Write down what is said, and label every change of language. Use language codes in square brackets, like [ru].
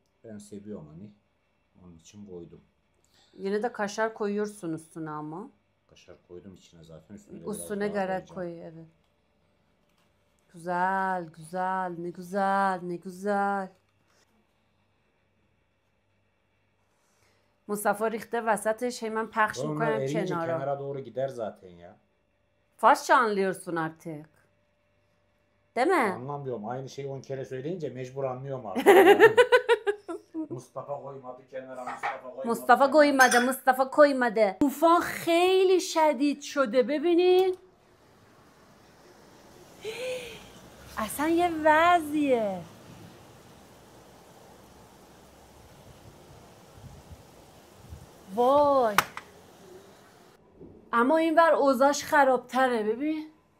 [tr] Ben seviyorum hani. Onun için koydum. Yine de kaşar koyuyorsun üstüne ama. Kaşar koydum içine zaten. Üstüne gerek koy evet. Güzel güzel ne güzel ne güzel. [fa] Mustafa ریخته وسطش [tr] hemen [fa] پخش میکنم کنارا. [tr] Kenara doğru gider zaten ya. Farsça anlıyorsun artık. Değil mi? Anlamıyorum. Aynı şeyi 10 kere söyleyince mecbur anlıyorum artık. Mustafa koymadı kenara, Mustafa koymadı, Mustafa koymadı. [fa] طوفان خیلی شدید شده ببینین. اصلا یه وضعیه. وای. اما اینور اوضاعش خرابتره ببین.